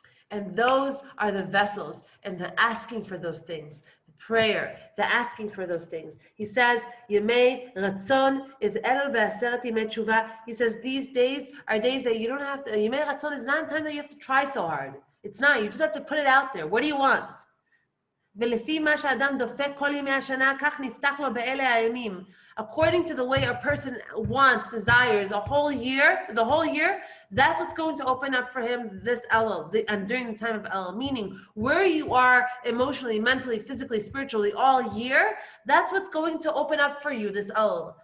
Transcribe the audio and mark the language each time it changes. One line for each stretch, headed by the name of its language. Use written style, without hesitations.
English: And those are the vessels and the asking for those things, the prayer, the asking for those things. He says, Yemei Ratzon is Elul ve'aseret yemei tshuva. He says these days are days that you don't have to, Yemei Ratzon is not a time that you have to try so hard. It's not, you just have to put it out there. What do you want?
Hebrew: ולפי מה שאדם דופק כל ימי השנה, כך נפתח לו באלה הימים.
English: According to the way a person wants, desires a whole year, the whole year, that's what's going to open up for him this Elul, and during the time of Elul, meaning where you are emotionally, mentally, physically, spiritually all year, that's what's going to open up for you this Elul.